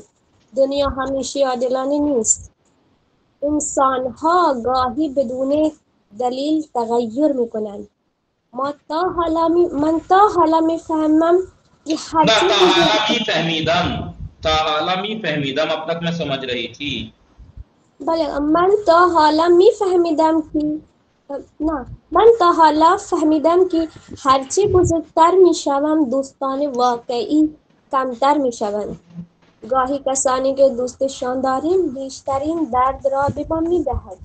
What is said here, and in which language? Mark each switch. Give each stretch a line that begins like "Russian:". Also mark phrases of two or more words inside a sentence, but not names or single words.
Persian: دنیا همیشه عادلانه نیست. انسان‌ها گاهی بدون دلیل تغییر میکنند. من تا حالا میفهمم کہ حالا میفهمیدم
Urdu: اب تک میں سمجھ رہی تھی.
Persian: بله من تا حالا فهمیدم که هرچی بزرگتر میشوم دوستان واقعی کمتر میشوند. گاهی کسانی که دوستشان داریم بیشترین درد را به ما میدهد.